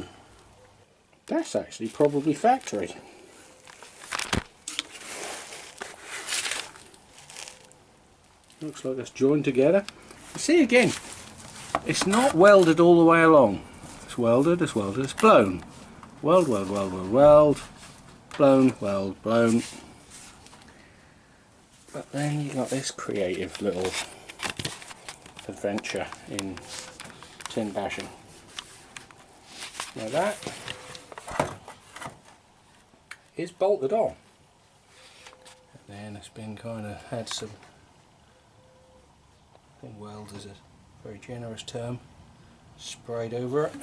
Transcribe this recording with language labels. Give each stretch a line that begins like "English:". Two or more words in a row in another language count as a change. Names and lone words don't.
English: That's actually probably factory. Looks like it's joined together. You see again, it's not welded all the way along. It's welded, it's welded, it's blown. Weld, weld, weld, weld, weld. Blown, weld, blown. But then you got this creative little adventure in tin bashing. Now that is bolted on. And then it's been kind of had some, I think weld is a very generous term, sprayed over it.